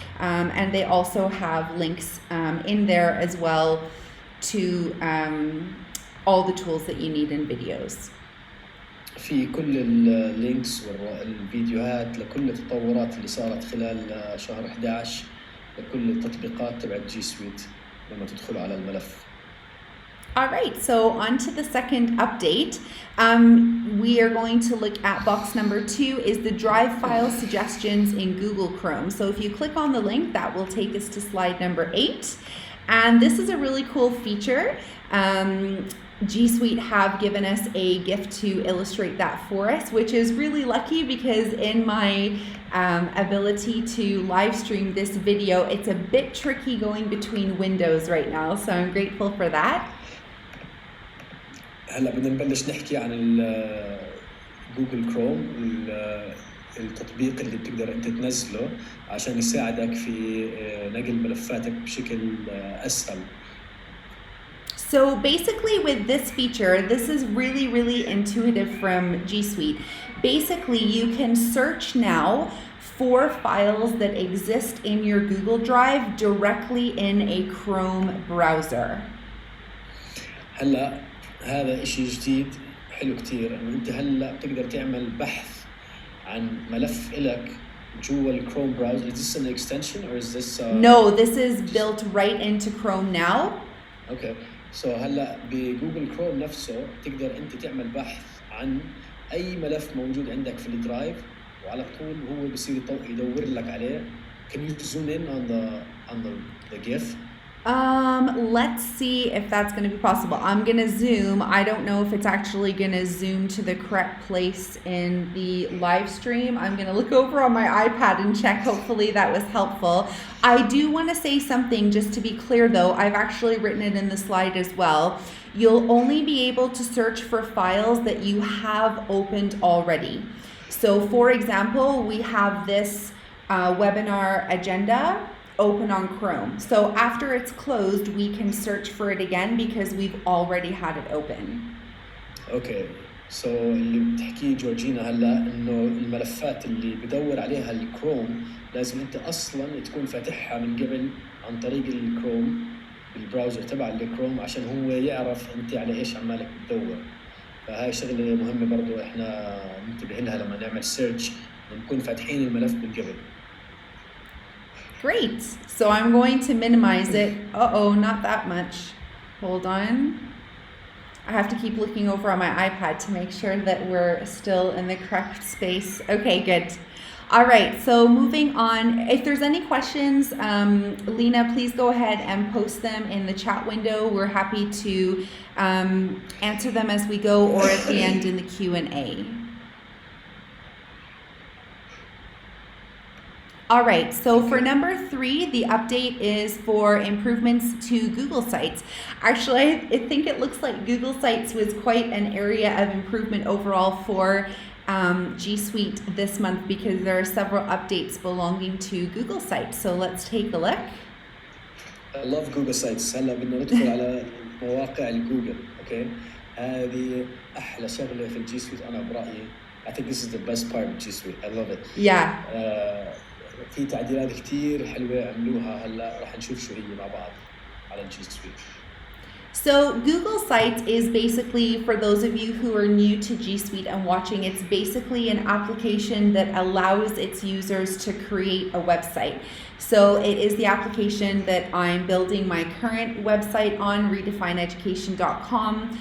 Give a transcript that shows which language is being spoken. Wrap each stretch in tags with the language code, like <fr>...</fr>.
<en>And they also have links in there as well to all the tools that you need in videos.</en> <ar>في كل اللينكس والفيديوهات لكل التطورات اللي صارت خلال شهر 11 لكل التطبيقات تبع جي سويت لما تدخلوا على الملف.</ar> <en>All right, so on to the second update. We are going to look at box number 2 is the drive file suggestions in Google Chrome. So if you click on the link, that will take us to slide number 8. And this is a really cool feature. G Suite have given us a gift to illustrate that for us, which is really lucky because in my ability to live stream this video, it's a bit tricky going between windows right now. So I'm grateful for that.</en> <ar>هلا بدنا نبلش نحكي عن جوجل كروم، التطبيق اللي بتقدر انت تنزله عشان يساعدك في نقل ملفاتك بشكل اسهل.</ar> <en>So basically with this feature, this is really, really intuitive from G Suite. Basically, you can search now for files that exist in your Google Drive directly in a Chrome browser.</en> <ar>هلا هذا إشي جديد حلو كتير إنه أنت هلا بتقدر تعمل بحث عن ملف إلك جوا الكروم براوزر.</ar> <en>Is this an extension or is this? No, this is built right into Chrome now. Okay.</en> <ar>هلا بجوجل كروم نفسه تقدر انت تعمل بحث عن اي ملف موجود عندك في الدرايف وعلى طول هو بصير يدور لك عليه.</ar> <en>Can you zoom in on the GIF? Let's see if that's going to be possible. I'm going to zoom. I don't know if it's actually going to zoom to the correct place in the live stream. I'm going to look over on my iPad and check. Hopefully that was helpful. I do want to say something just to be clear though. I've actually written it in the slide as well. You'll only be able to search for files that you have opened already. So for example, we have this webinar agenda open on Chrome. So after it's closed, we can search for it again because we've already had it open.</en> <ar>اوكي سو اللي بتحكيه جورجينا هلا انه الملفات اللي بدور عليها الكروم لازم انت اصلا تكون فاتحها من قبل عن طريق الكروم بالبراوزر تبع الكروم عشان هو يعرف انت على ايش عمالك بتدور. فهاي شغله مهمه برضو احنا ننتبه لها لما نعمل سيرش نكون فاتحين الملف من قبل.</ar> <en>Great. So I'm going to minimize it. Uh-oh, not that much. Hold on. I have to keep looking over on my iPad to make sure that we're still in the correct space. Okay, good. All right, so moving on. If there's any questions, Lena, please go ahead and post them in the chat window. We're happy to answer them as we go or at the end in the Q&A. All right, so for number 3, the update is for improvements to Google Sites. Actually, I think it looks like Google Sites was quite an area of improvement overall for G Suite this month because there are several updates belonging to Google Sites. So let's take a look. I love Google Sites.</en> <ar>هلا بدنا ندخل على مواقع الجوجل. اوكي هذه احلى شغله في الجي سويت انا برايي.</ar> <en>I think this is the best part of G Suite. I love it. Yeah.</en> <ar>في تعديلات كتير حلوة عملوها هلا راح نشوف شو هي مع بعض على الجي سويت.</ar> <en>So Google Sites is basically, for those of you who are new to G Suite and watching, it's basically an application that allows its users to create a website. So it is the application that I'm building my current website on, redefineeducation.com.</en>